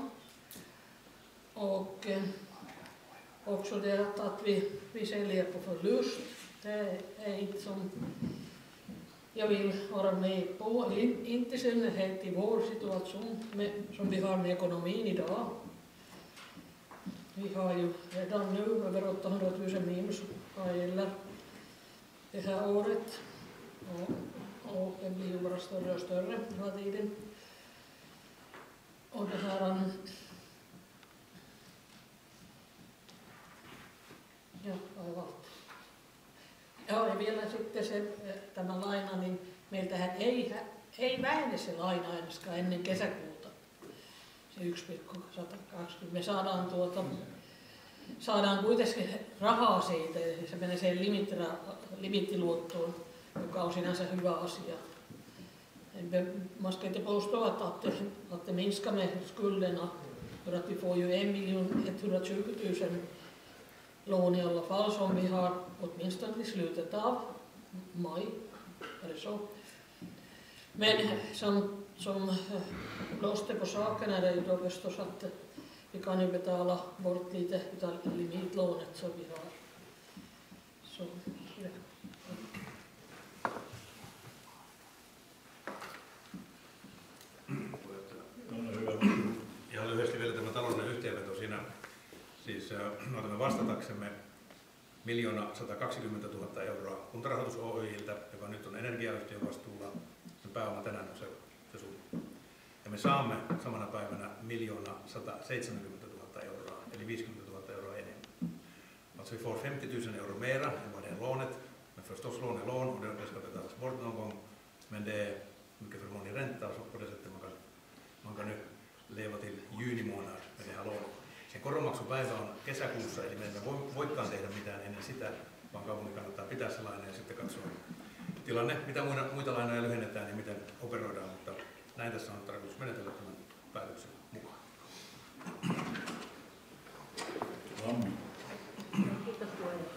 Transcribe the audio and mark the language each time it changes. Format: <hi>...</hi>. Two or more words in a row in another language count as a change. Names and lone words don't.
<sv>Och också det att vi säljer på förlust, det är inte som jag vill vara med på, inte i synnerhet i vår situation som vi har med ekonomin idag. Vi har ju redan nu över 800 000 minus vad gäller det här året och det blir ju bara större och större hela tiden. Och det här</sv> <fi>ja vielä sitten se, tämä laina, niin meiltähän ei vähene se laina ainakaan ennen kesäkuuta. Se 1,120. Me saadaan kuitenkin rahaa siitä ja se menee siihen limittiluottoon, joka on sinänsä hyvä asia.</fi> <sv>Man ska inte påstå att det minskar med skulderna för att vi får ju 1 120 000 lån i alla fall som vi har åtminstone till slutet av maj eller så. Men som plåster på saken är det ju då förstås att vi kan ju betala bort lite av limitlånet som vi har. Så, ja.</sv> <fi>Ihan lyhyesti vielä tämä taloudellinen yhteenveto siinä. Siis me otamme vastataksemme 1 120 000 euroa Kuntarahoitus Oy:ltä, joka nyt on energiayhtiön vastuulla. Sen pääoma tänään on se summa. Ja me saamme samana päivänä 1 170 000 euroa, eli 50 000 euroa enemmän.</fi> <sv>Alltså vi får 50 000 euro mera än vad det är lånet. Men förstås lån är lån och det ska betalas bort någon gång. Men det är mycket förmånlig ränta så på det sättet man kan nu leva till juni månad med det här lånet.</sv> <fi>Sen koronmaksupäivä on kesäkuussa, eli me emme voikaan tehdä mitään ennen sitä, vaan kaupungin kannattaa pitää se laina ja sitten katsoa tilanne, mitä muita lainoja lyhennetään ja miten operoidaan, mutta näin tässä on tarkoitus menetellä tämän päätöksen mukaan. Kiitos puheenjohtaja.</fi>